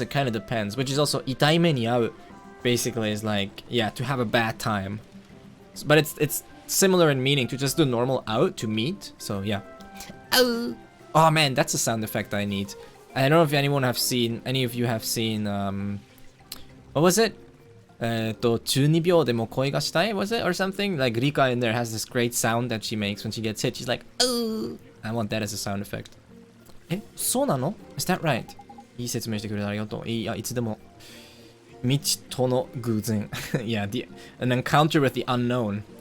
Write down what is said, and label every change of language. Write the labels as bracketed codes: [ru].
[en] It kind of depends, which is also itai me ni au, basically is like, yeah, to have a bad time. But it's similar in meaning to just do normal ao to meet. So yeah. Oh man, that's a sound effect I need. I don't know if any of you have seen, what was it? [ja] 12秒でも恋がしたい was it? [en] Or something? Like Rika in there has this great sound that she makes when she gets hit. She's like, oh! I want that as a sound effect. [ja] そうなの? [en] Is that right? [ja] いい説明してくれてありがとう。いや、いつでも。未知との偶然。 [en] Yeah, an encounter with the unknown.